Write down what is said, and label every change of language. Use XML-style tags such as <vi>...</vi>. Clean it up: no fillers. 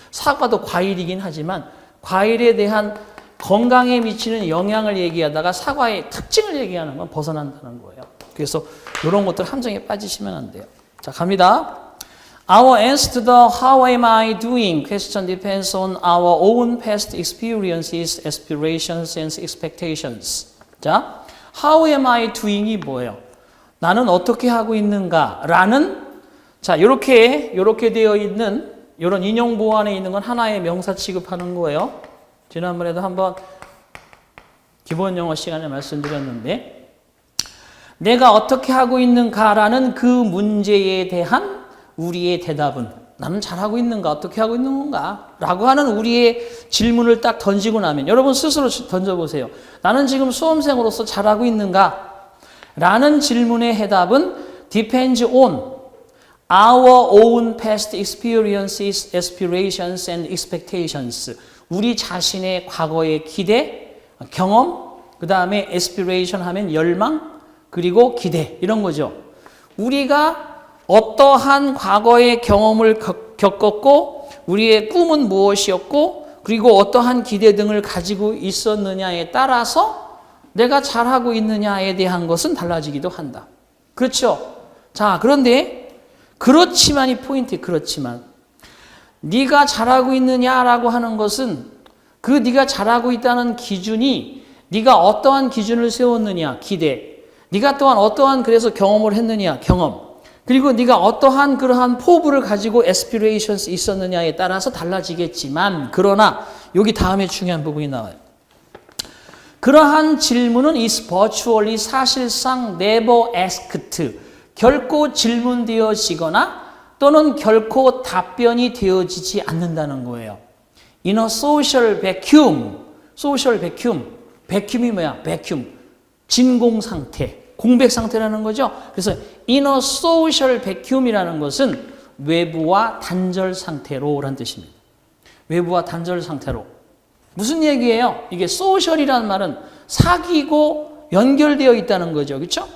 <ko>사과도 과일이긴 하지만 과일에 대한 건강에 미치는 영향을 얘기하다가 사과의 특징을 얘기하는 건 벗어난다는 거예요. 그래서 이런 것들 함정에 빠지시면 안 돼요. 자, 갑니다.</ko> <en>Our answer to the how am I doing question depends on our own past experiences, aspirations, and expectations. 자, how am I doing이</en> <ko>뭐예요? 나는 어떻게 하고 있는가? 라는, 자, 요렇게 되어 있는, 요런 인용 보안에 있는 건 하나의 명사 취급하는 거예요. 지난번에도 한번 기본 영어 시간에 말씀드렸는데, 내가 어떻게 하고 있는가라는 그 문제에 대한 우리의 대답은 나는 잘하고 있는가, 어떻게 하고 있는 건가? 라고 하는 우리의 질문을 딱 던지고 나면 여러분 스스로 던져보세요. 나는 지금 수험생으로서 잘하고 있는가? 라는 질문의 해답은</ko> <en>depends on our own past experiences, aspirations, and expectations.</en> <ko>우리 자신의 과거의 기대, 경험, 그 다음에 aspiration 하면 열망, 그리고 기대 이런 거죠. 우리가 어떠한 과거의 경험을 겪었고 우리의 꿈은 무엇이었고 그리고 어떠한 기대 등을 가지고 있었느냐에 따라서 내가 잘하고 있느냐에 대한 것은 달라지기도 한다. 그렇죠? 자, 그런데 그렇지만 이 포인트 그렇지만 네가 잘하고 있느냐라고 하는 것은 그 네가 잘하고 있다는 기준이 네가 어떠한 기준을 세웠느냐 기대 네가 또한 어떠한 그래서 경험을 했느냐 경험 그리고 네가 어떠한 그러한 포부를 가지고 aspirations 있었느냐에 따라서 달라지겠지만 그러나 여기 다음에 중요한 부분이 나와요. 그러한 질문은</ko> <en>is virtually</en> <ko>사실상</ko> <en>never asked</en> <ko>결코 질문되어지거나 또는 결코 답변이 되어지지 않는다는 거예요.</ko> <en>In a social vacuum, social vacuum, vacuum이</en> <ko>뭐야? vacuum, 진공 상태. 공백 상태라는 거죠. 그래서 in a social vacuum이라는 것은 외부와 단절 상태로라는 뜻입니다. 외부와 단절 상태로. 무슨 얘기예요? 이게 social이라는 말은 사귀고 연결되어 있다는 거죠. 그렇죠?</ko>